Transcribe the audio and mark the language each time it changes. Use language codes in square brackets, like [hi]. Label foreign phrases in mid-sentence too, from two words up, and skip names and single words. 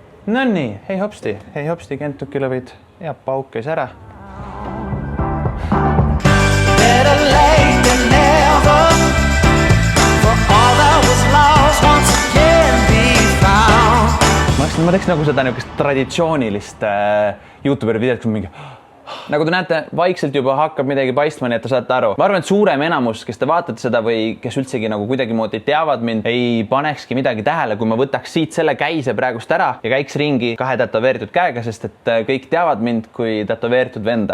[et] No nii, hei hopsti, Kentucky lõvid ja pauk käis ära. [en] Better late than never for all that was lost once again be found. [et] Ma teeks nagu seda niisugust traditsioonilist YouTuberi videot, kus mingi nagu te näete, vaikselt juba hakkab midagi paistma, nii et te saate aru. Ma arvan, et suurem enamus, kes te vaatate seda või kes üldsegi nagu kuidagimoodi teavad mind, ei panekski midagi tähele, kui ma võtaks siit selle käise praegust ära ja käiks ringi 2 tätoveeritud käega, sest et kõik teavad mind kui tätoveeritud venda.